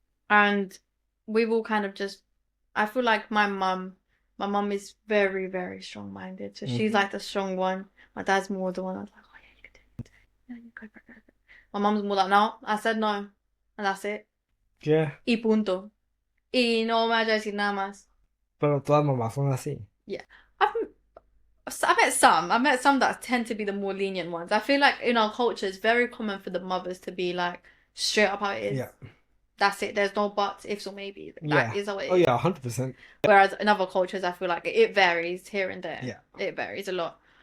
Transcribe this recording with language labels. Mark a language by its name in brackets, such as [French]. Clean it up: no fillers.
[English] And we've all kind of just I feel like my mum is very, very strong minded. So she's like the strong one. My dad's more the one that's like, oh yeah, you can do it. Yeah, you go, go, go. My mum's more like, no, I said no. And that's it. Yeah. [Spanish] Y punto. Y no me vaya a decir nada más. Pero todas mamás son así. [English] Yeah. I've I met some. I met some that tend to be the more lenient ones. I feel like in our culture, it's very common for the mothers to be like straight up how it is. Yeah. That's it. There's no buts, ifs, or maybes. Yeah. That is how it is. Oh, yeah, 100%. Whereas in other cultures, I feel like it varies here and there. Yeah. It varies a lot.